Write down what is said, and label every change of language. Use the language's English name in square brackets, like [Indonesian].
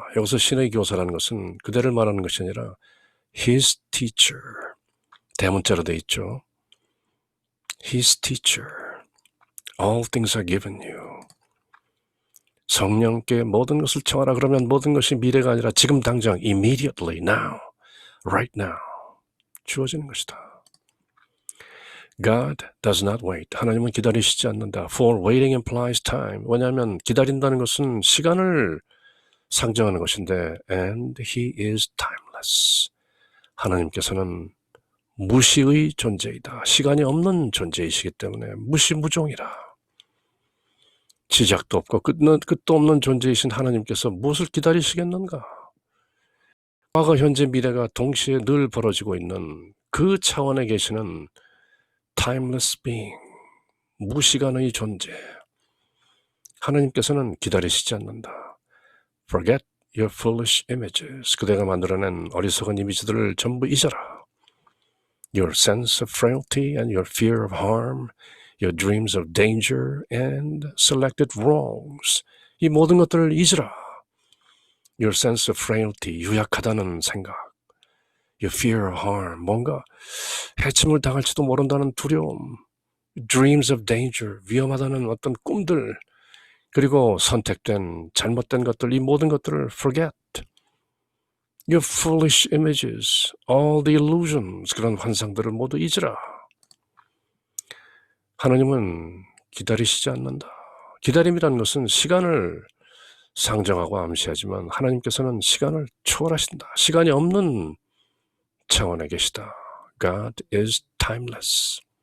[Korean] 여기서 신의 교사라는 것은 그대를 말하는 것이 아니라 [English] His teacher. [Korean] 대문자로 돼 있죠. [English] His teacher. All things are given you. [Korean] 성령께 모든 것을 청하라. 그러면 모든 것이 미래가 아니라 지금 당장 [English] immediately now, right now [Korean] 주어지는 것이다. [English] God does not wait. [Korean] 하나님은 기다리시지 않는다. [English] For waiting implies time. [Korean] 왜냐하면 기다린다는 것은 시간을 상정하는 것인데 [English] and He is timeless. [Korean] 하나님께서는 무시의 존재이다. 시간이 없는 존재이시기 때문에 무시무종이라. 시작도 없고 끝도 없는 존재이신 하나님께서 무엇을 기다리시겠는가? 과거, 현재, 미래가 동시에 늘 벌어지고 있는 그 차원에 계시는 [English] timeless being, [Korean] 무시간의 존재. 하나님께서는 기다리시지 않는다. [English] Forget your foolish images. [Korean] 그대가 만들어낸 어리석은 이미지들을 전부 잊어라. [English] Your sense of frailty and your fear of harm, your dreams of danger and selected wrongs. [Korean] 이 모든 것들을 잊으라. [English] Your sense of frailty, [Korean] 유약하다는 생각. [English] Your fear of harm, [Korean] 뭔가 해침을 당할지도 모른다는 두려움. [English] Dreams of danger, [Korean] 위험하다는 어떤 꿈들. 그리고 선택된, 잘못된 것들, 이 모든 것들을 forget. [English] Your foolish images, all the illusions, [Korean] 그런 환상들을 모두 잊으라. 하나님은 기다리시지 않는다. 기다림이라는 것은 시간을 상정하고 암시하지만 하나님께서는 시간을 초월하신다. 시간이 없는 차원에 계시다. [English] God is timeless.